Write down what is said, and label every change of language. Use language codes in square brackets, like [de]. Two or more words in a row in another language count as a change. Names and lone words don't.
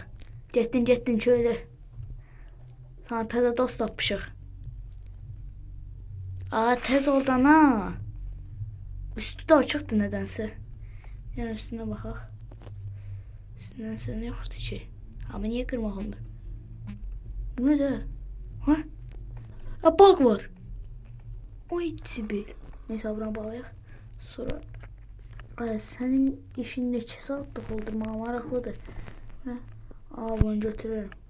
[az] Getdin şöyle. Sana təzə dost tapmışıq. Tez oradan ha. Üstü də açıqdır nədənsə. Yəni üstünə baxaq. Üstündən nə yoxdur ki? Amma niyə qırmaq olmur? Bu ne de? Bug var. Oy Sibil. Neyse buna bağlayaq. Sonra senin işin neçə saatlıq oldu? Maraqlıdır. Bunu götürürüm.